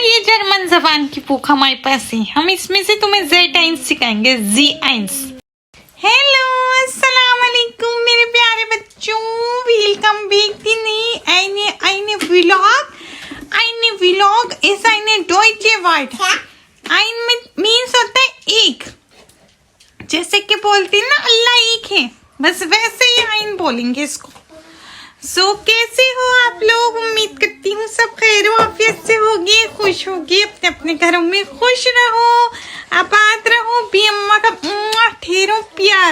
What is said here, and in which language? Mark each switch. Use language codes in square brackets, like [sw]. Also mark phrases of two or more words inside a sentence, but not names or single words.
[hi] जर्मन जबान की बुक हमारे पास है। हम इसमें से तुम्हें Z1 सिखाएंगे। Z1। हेलो, [ar] السلام عليكم [hi] मेरे प्यारे बच्चों, [en] welcome back in [de] eine Vlog। eine Vlog ist eine deutsche Wort। [hi] ein मीन्स होता है एक, जैसे कि बोलते हैं ना अल्लाह एक है, बस वैसे ही आइन बोलेंगे इसको। कैसे हो आप लोग? उम्मीद करती हूँ सब खैर आफियत से होगी, खुश होगी, अपने अपने घरों में खुश रहो, आबाद रहो, भी अम्मा का ढेरों प्यार।